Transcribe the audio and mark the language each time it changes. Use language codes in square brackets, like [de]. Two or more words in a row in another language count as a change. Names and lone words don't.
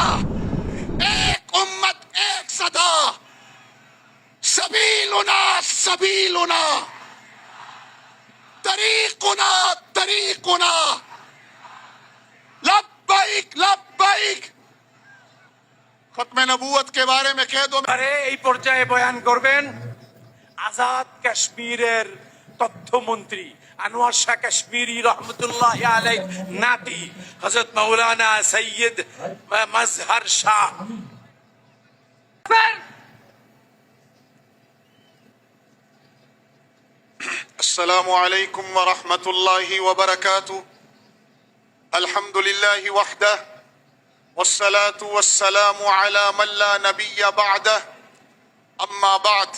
[ur] ایک امت، ایک صدا، [ar] سبیلنا سبیلنا، طریقنا طریقنا، لبیک لبیک۔ [ur] ختم نبوت کے بارے میں کہہ دو۔ [bn] এই পর্যায়ে বয়ান করবেন আজাদ কাশ্মীরের তথ্যমন্ত্রী আনোয়ার শাহ কাশ্মীরি রহমতুল্লাহ আলাইহ নাতি হযরত মাওলানা সৈয়দ মাজহার শাহ। [ar] السلام علیکم ورحمۃ اللہ وبرکاتہ۔ الحمد للہ وحدہ والصلاة والسلام علی من لا نبی بعدہ، اما بعد۔